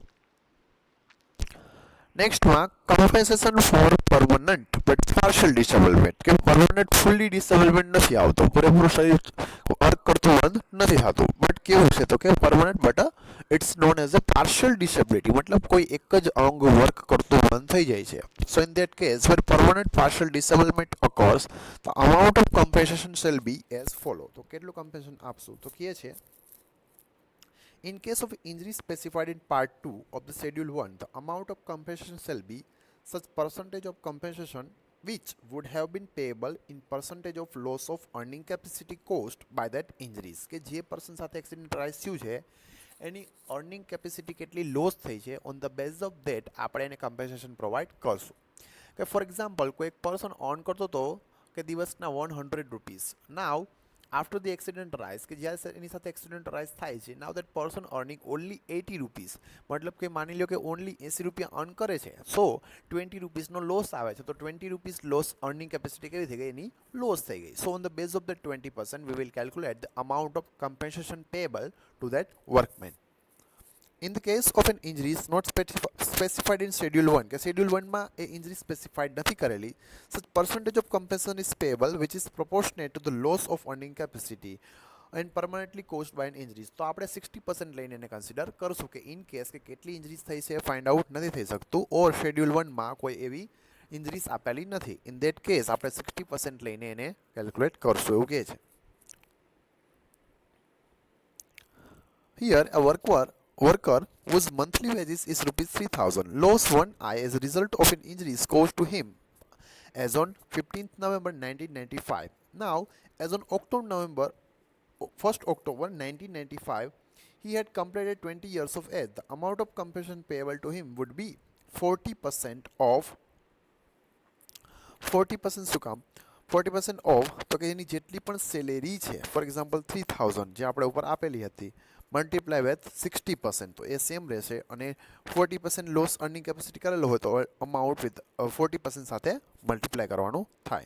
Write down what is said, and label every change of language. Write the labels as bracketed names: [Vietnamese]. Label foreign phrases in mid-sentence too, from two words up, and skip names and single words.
[Gujarati] નેક્સ્ટમાં [English] compensation for permanent but partial disablement, [Gujarati] કે [English] permanent fully disablement [Gujarati] નથી આવતો, પૂરેપૂરું શરીર વર્ક કરતું બંધ નથી થતું, બટ કેવું છે તો કે [English] permanent but it's known as a partial disability, [Gujarati] મતલબ કોઈ એક જ અંગ વર્ક કરતું બંધ થઈ જાય છે. [English] so in that case where permanent partial disablement occurs, the amount of compensation shall be as follow. [Gujarati] તો કેટલું કમ્પેન્સેશન આપશું તો કહે છે, [English] in case of injury specified in Part 2 of the Schedule 1, the amount of compensation shall be such percentage of compensation which would have been payable in percentage of loss of earning capacity caused by that injuries. [Gujarati] કે જે પર્સન સાથે [English] accident rise [Gujarati] થયું છે એની [English] earning capacity [Gujarati] કેટલી લોસ થઈ છે, [English] on the base of that [Gujarati] આપણે એને [English] compensation provide [Gujarati] કરશું. કે [English] for example [Gujarati] કોઈ એક [English] person earn [Gujarati] કરતો હતો કે દિવસના 100 રૂપીસ, [English] now after the accident arise, [Gujarati] કે જ્યારે એની સાથે [English] accident rise [Gujarati] થાય છે, [English] now that person earning only 80 rupees, [Gujarati] મતલબ કે માની લો કે ઓનલી 80 રૂપિયા અર્ન કરે છે, સો 20 રૂપીસનો લોસ આવે છે, તો 20 રૂપીસ [English] loss earning capacity [Gujarati] કેવી થઈ ગઈ, એની લોસ થઈ ગઈ. [English] so on the base of the 20% we will calculate the amount of compensation payable to that workman. In the case of an injury is not specified in Schedule 1, [Gujarati] કે Schedule 1 માં એ [English] injury specified [Gujarati] નથી કરેલી, [English] such percentage of compensation is payable which is proportionate to the loss of earning capacity and permanently caused by an injury. [Gujarati] તો આપણે 60% લઈને એને કન્સિડર કરશું કે [English] in case [Gujarati] કે કેટલી ઇન્જરીઝ થઈ છે [English] find out [Gujarati] નથી થઈ શકતું, ઓર Schedule 1 માં કોઈ એવી ઇન્જરીઝ આપેલી નથી. [English] in that case [Gujarati] આપણે 60% લઈને એને કેલ્ક્યુલેટ કરશું એવું કહે છે. [English] Here a worker whose monthly wages is rupees 3,000 lost one eye as a result of an injury caused to him as on 15th November 1995. Now, as on 1st October 1995, he had completed 20 years of age. The amount of compensation payable to him would be 40% of 40% [Gujarati] શું કામ 40% ઓફ, તો કે એની જેટલી પણ સેલેરી છે, [English] for example [Gujarati] 3,000 જે આપણે ઉપર આપેલી હતી, [English] multiply with 60%, [Gujarati] તો એ સેમ રહેશે, અને 40% [English] loss earning capacity [Gujarati] કરેલો હોય તો [English] amount with 40% [Gujarati] સાથે મલ્ટીપ્લાય કરવાનું થાય.